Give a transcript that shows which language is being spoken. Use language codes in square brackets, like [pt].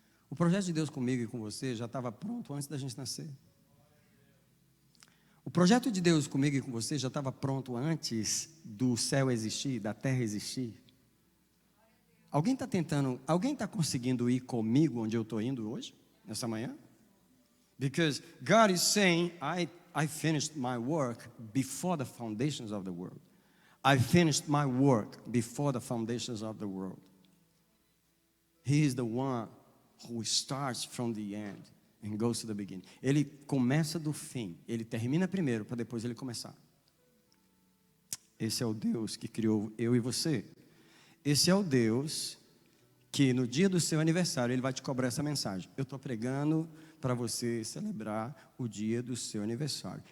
[pt] O projeto de Deus comigo e com você já estava pronto antes da gente nascer. O projeto de Deus comigo e com você já estava pronto antes do céu existir, da terra existir. Alguém está conseguindo ir comigo onde eu estou indo hoje, nessa manhã? [en] Because God is saying, I finished my work before the foundations of the world. I finished my work before the foundations of the world. He is the one who starts from the end and goes to the beginning. [pt] Ele começa do fim, ele termina primeiro para depois ele começar. Esse é o Deus que criou eu e você. Esse é o Deus que no dia do seu aniversário Ele vai te cobrar essa mensagem. Eu estou pregando para você celebrar o dia do seu aniversário.